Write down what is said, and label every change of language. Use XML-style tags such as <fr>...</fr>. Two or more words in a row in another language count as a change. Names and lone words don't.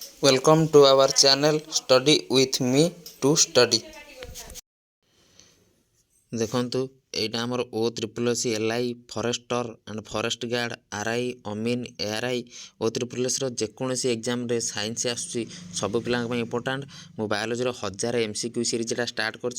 <en>Welcome to our channel Study with me to study.</en> <or>ଦେଖନ୍ତୁ ଏଇଟା ଆମର O SSS LI</or> <en>Forester and Forest Guard</en> <or>RI ଅମିନ୍ ARI O SSSର ଯେକୌଣସି ଏକ୍ଜାମରେ ସାଇନ୍ସ ଆସୁଛି ସବୁ ପିଲାଙ୍କ ପାଇଁ ଇମ୍ପୋର୍ଟାଣ୍ଟ। ମୁଁ ବାୟୋଲୋଜିର 1000 MCQ ସିରିଜଟା ଷ୍ଟାର୍ଟ କରିଛି।</or>